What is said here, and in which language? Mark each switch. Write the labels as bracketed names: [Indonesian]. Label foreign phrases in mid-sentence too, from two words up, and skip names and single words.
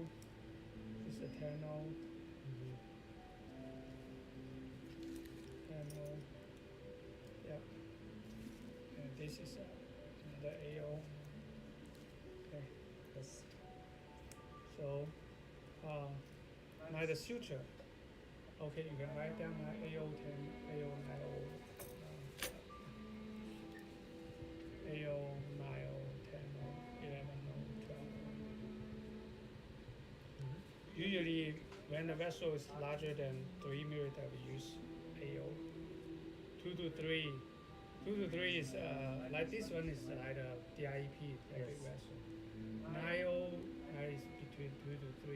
[English] This is a 10O. 10O. Yep. And this is another 8O. Okay. Yes. So, now the suture. Okay, you can write down AO 10, AO 9O, AO 9O, 10O, 11O, 12O. Usually, when the vessel is larger than 3 millimeter, we use AO. 2 to 3. 2 to 3 is like this one is like a DIEP, like big vessel. 9O is between 2 to 3.